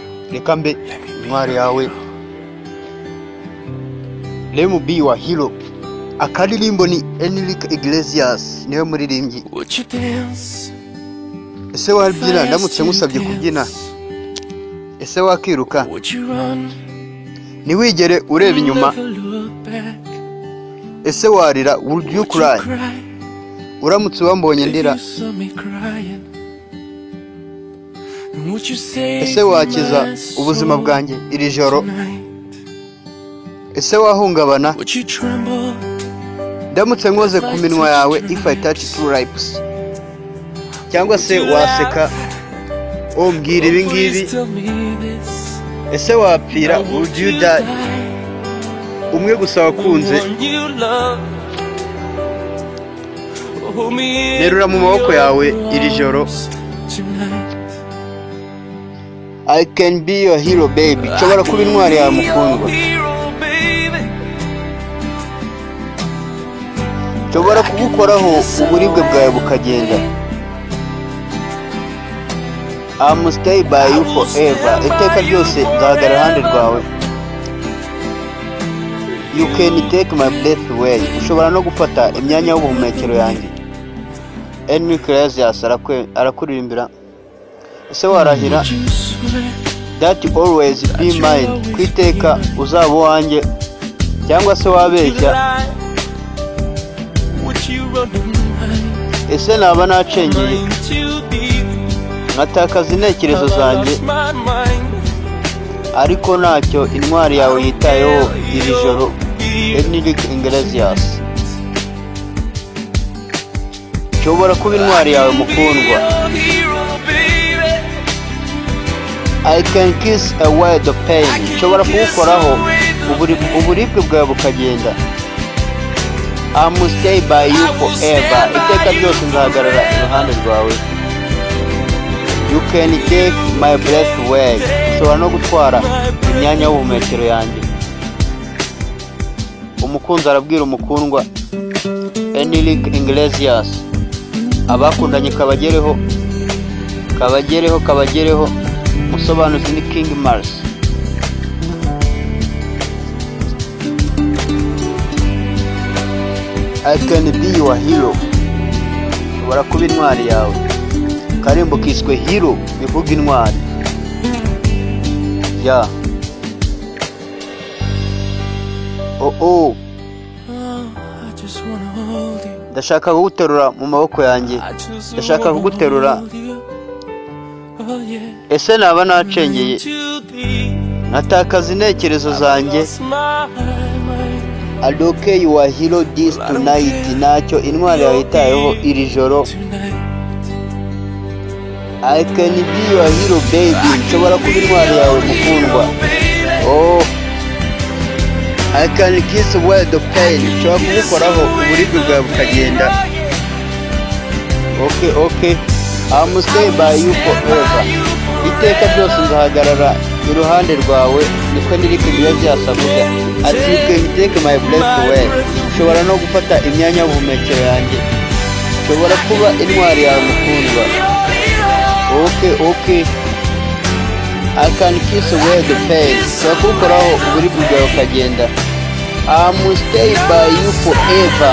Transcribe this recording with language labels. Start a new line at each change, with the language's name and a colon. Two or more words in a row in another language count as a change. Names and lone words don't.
Kinyarwanda: reka mbe intwari yawe.
English: Let me be your hero.
Kinyarwanda: Akaririmbo ni Enrique Iglesias niwe muririmbyi. Ese wabyina ndamutse ngusabye kubyina? Ese wakiruka? Niwigere ureba inyuma? Ese warira?
English: Would you cry?
Kinyarwanda: Uramutse wambonye ndira? Ese wakiza ubuzima bwanjye iri joro? Ese wahungabana? Ndamutse nkoze ku minwa yawe
English: if I touch two lips?
Kinyarwanda: Cyangwa se waseka umbwira ibi ngibi? Ese wapfira?
English: Would you die?
Kinyarwanda: Umwe gusa wakunze. Nerura mu maboko yawe iri joro.
English: I can be your hero baby.
Kinyarwanda: Nshobora kuba intwari yawe mukundwa. Nshobora kugukoraho uburibwe bwawe bukagenda.
English: I must stay by you forever.
Kinyarwanda: Iteka ryose nzahagarara iruhande rwawe.
English: You can take my breath away.
Kinyarwanda: Ushobora no gufata imyanya y'ubuhumekero yanjye. Enrique Iglesias arakuririmbira. Ese warahira?
English: That always be mine.
Kinyarwanda: Kwiteka uzaba uwanjye. Cyangwa se wabeshya? Ese naba nacengeye nkatakaza intekerezo zanjye, ariko ntacyo intwari yawe yitayeho iri joro. Enrique Iglesias. Nshobora kuba intwari yawe mukundwa.
English: I can kiss away the pain.
Kinyarwanda: Nshobora kugukoraho uburibwe bwawe bukagenda.
English: I must stay by you forever.
Kinyarwanda: Iteka ryose nzahagarara iruhande rwawe.
English: You can take my breath away.
Kinyarwanda: Ushobora no gutwara imyanya y'ubuhumekero yanjye. Umukunzi arabwira umukundwa. Enrique Iglesias. Abakundanye kabagereho. Musobanuzi ni King Mars.
English: I can be your hero.
Kinyarwanda: Ushobora kuba intwari yawe. Karimbo kiswe hero bivuga intwari. Ya. Oh. Ndashaka kuguterura mu maboko yanjye. Ndashaka kuguterura. Ese naba nacengeye natakaza intekerezo zanjye.
English: Adoke you are hero this tonight.
Kinyarwanda: Ntacyo intwari yawe yitayeho iri joro.
English: I can be your hero baby.
Kinyarwanda: Nshobora kuba intwari yawe mukundwa.
English: Oh, I can kiss away the pain.
Kinyarwanda: Nshobora kugukoraho uburibwe bwawe bukagenda. Okay.
English: I must stay by you forever.
Kinyarwanda: Iteka ryose nzahagarara iruhande rwawe. Niko Enrique Iglesias avuga.
English: Ati you can take my breath away.
Kinyarwanda: Ushobora no gufata imyanya y'ubuhumekero yanjye. Ushobora kuba intwari yawe mukundwa.
English: Okay. I can kiss away the pain.
Kinyarwanda: Ushobora kugukoraho uburibwe bwawe bukagenda.
English: I must stay by you forever.